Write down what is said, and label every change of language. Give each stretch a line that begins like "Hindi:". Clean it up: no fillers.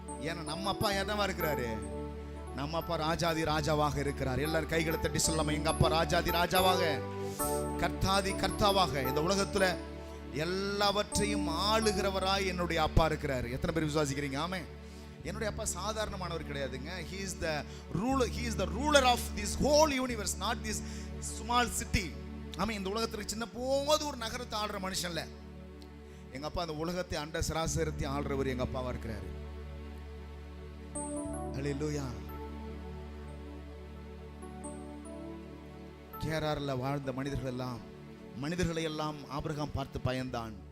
Tamil: ஏன்னா நம்ம அப்பா என்னவா இருக்கிறாரு, நம்ம அப்பா ராஜாதி ராஜாவாக இருக்கிறார். எல்லாரும் கைகளை தட்டி சொல்லாம, எங்க அப்பா ராஜாதி ராஜாவாக, கர்த்தாதி கர்த்தாவாக, இந்த உலகத்துல எல்லாவற்றையும் ஆளுகிறவராய் என்னுடைய அப்பா இருக்கிறாரு. எத்தனை பேர் விசுவாசிக்கிறீங்க? ஆமே. என்னுடைய அப்பா சாதாரணமானவர் கிடையாதுங்க.
English: he is the ruler of this whole universe, not this small city.
Tamil: ஆமே. இந்த உலகத்துக்கு சின்ன போது ஒரு நகரத்தை ஆளுற மனுஷன் இல்ல. எங்க அப்பா அந்த உலகத்தை அண்ட சராசரத்தை ஆளுறவர் எங்க அப்பாவா இருக்கிறாரு. ஹல்லேலூயா. கேரார்ல வாழ்ந்த மனிதர்களை எல்லாம் ஆபிரகாம் பார்த்து பயந்தான்.